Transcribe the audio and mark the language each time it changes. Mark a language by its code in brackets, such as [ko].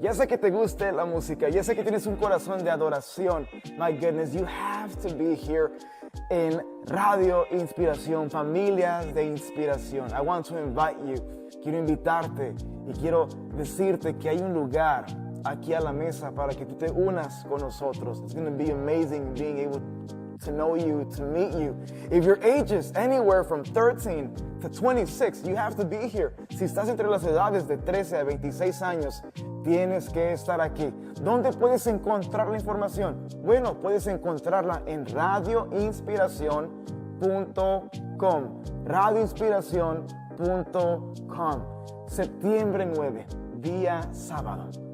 [es] Ya sé que te guste la música. Ya sé que tienes un corazón de adoración. [en] My goodness, you have to be here en Radio Inspiración, Familias de Inspiración. I want to invite you. [es] Quiero invitarte y quiero decirte que hay un lugar aquí a la mesa para que tú te unas con nosotros. [en] It's going to be amazing being able to know you, to meet you. If your age is anywhere from 13 to 26, you have to be here. [es] Si estás entre las edades de 13 a 26 años, tienes que estar aquí. ¿Dónde puedes encontrar la información? Bueno, puedes encontrarla en radioinspiración.com. radioinspiración.com. Septiembre 9, día sábado.